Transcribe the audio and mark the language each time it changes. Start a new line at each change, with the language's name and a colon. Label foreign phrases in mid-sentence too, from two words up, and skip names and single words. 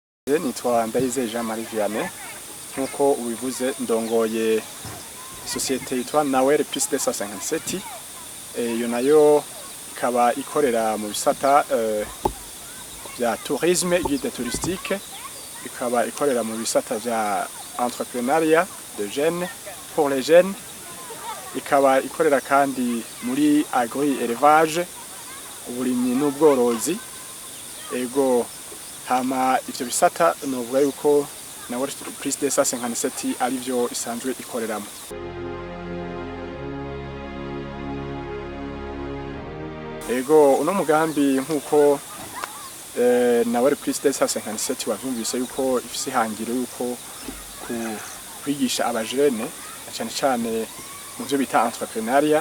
Rundi: Nitwa NDAYIZEYE J.M Vianney nkuko ubivuze ndongoye Société yitwa NAWEL+257 iyo nayo ikaba ikorera mu bisata bya
French: tourisme guide touristique,
Rundi: ikaba ikorera mu bisata bya
French: entrepreneuriat de jeunes pour les jeunes,
Rundi: ikaba ikorera kandi muri agri-élevage uburimyi n'ubworozi. Ego hama ivyo bisata novuga yuko NAWEL+257 ari byo isanzwe ikoreramo. Ego uno mugambi nkuko NAWEL+257 wavyumvise yuko ifise hangiro yuko kwigisha abajene cyane cyane mu byo bita entrepreneuriat.